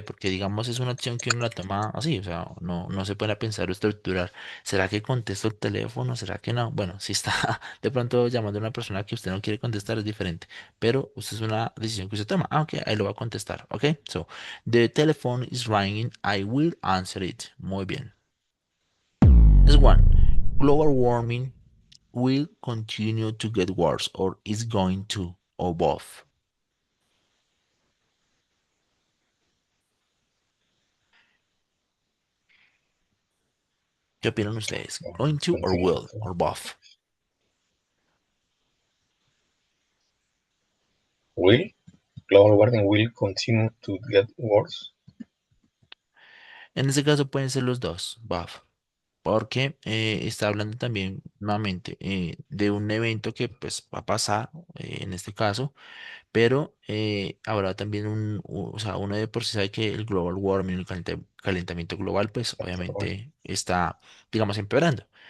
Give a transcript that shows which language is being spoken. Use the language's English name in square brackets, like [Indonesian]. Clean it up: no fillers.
[Spanish] Porque digamos es una acción que uno la toma así, o sea, no se puede pensar o estructurar. ¿Será que contesto el teléfono? ¿Será que no? Bueno, si está de pronto llamando a una persona que usted no quiere contestar es diferente, pero usted es una decisión que usted toma. Ah, ok, ahí lo va a contestar. [English] Ok, so the telephone is ringing. I will answer it. [Spanish] Muy bien. [English] Next one. Global warming will continue to get worse or is going to or both. [Spanish] ¿Qué opinan ustedes? [English] Going to or Continue. will or both? Will. Global warming will continue to get worse. [Spanish] En este caso pueden ser los dos, both, porque está hablando también nuevamente de un evento que pues va a pasar en este caso. Pero habrá también o sea, uno de por sí sabe que el global warming, el calentamiento global, pues obviamente está, digamos, empeorando.